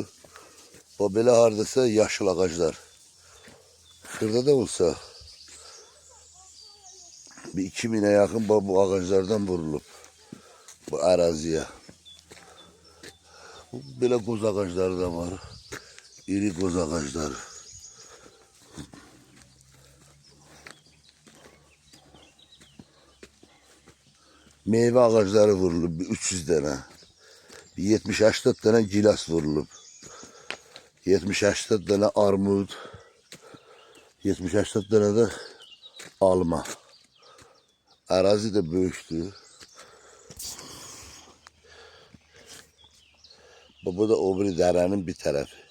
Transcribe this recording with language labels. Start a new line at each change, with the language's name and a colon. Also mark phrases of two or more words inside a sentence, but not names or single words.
Azerbaijani: O belə hardasa yaşıl ağaclar. Şurada da olsa bir 2000'e yakın bu ağaclardan vurulub bu araziye. Belə qoz ağacları da var. İri qoz ağacları. Meyve ağacları vurulub 300 tane. 70-80 tane gilas vurulub. 70-80 tane armud. 70-80 tane de alma. Arazi de böyükdür. Bu da o biri dərənin bir tərəfi.